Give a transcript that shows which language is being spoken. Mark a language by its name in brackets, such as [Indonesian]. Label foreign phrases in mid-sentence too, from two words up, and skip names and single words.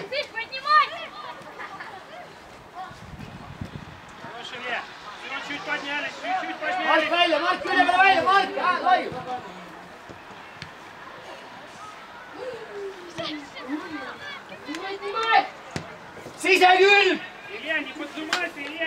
[Russian] Ты поднимай! Хорош, Илья. Все, чуть поднялись, чуть-чуть [Estonian] Mark [Russian] поднялись. [Estonian] välja, Mark üle peale välja, Mark, laiu. [Russian] Снимай! [Estonian] Sisekülg! [Russian] Илья, не поджимайся, Илья.